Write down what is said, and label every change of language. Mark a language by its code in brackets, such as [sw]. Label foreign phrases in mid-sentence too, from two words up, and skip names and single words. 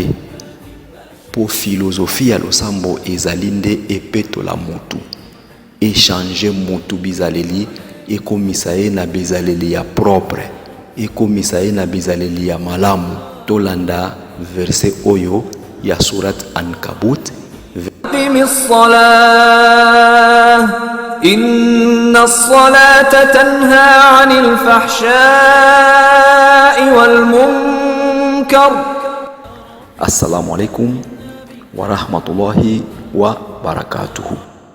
[ln] Po philosophie ya losambo ezali nde epetola motu, échanger motu bizaleli, ekomisa ye na bizaleli ya propre, ekomisa ye na bizaleli ya malamu. Tolanda verset oyo ya surat Ankabut. [ar] أقم الصلاة. إن الصلاة تنهى عن الفحشاء والمنكر. السلام عليكم ورحمة الله وبركاته.